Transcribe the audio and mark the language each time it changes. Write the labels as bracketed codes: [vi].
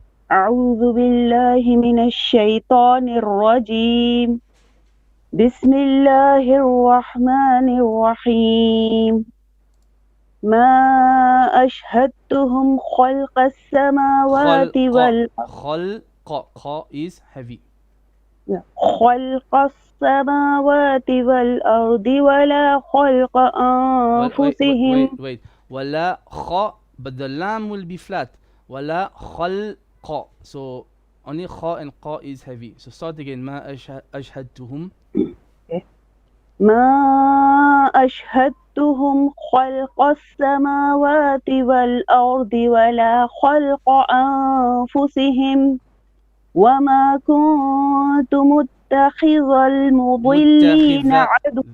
[ar] أعوذ بالله من الشيطان الرجيم. بسم الله الرحمن الرحيم. ما أشهدتهم خلق السماوات والأرض. خلق [en] is heavy. [ar] خلق السماوات والأرض ولا خلق أنفسهم. [en] Wait. [ar] ولا خ, [en] but the lam will be flat. [ar] ولا خلق. [en] So only kha and qa is heavy. So start again. [ar] ما أشهدتهم. ما أشهدتهم خلق السماوات والأرض ولا خلق أنفسهم وما كنت متخذ المضلين عدو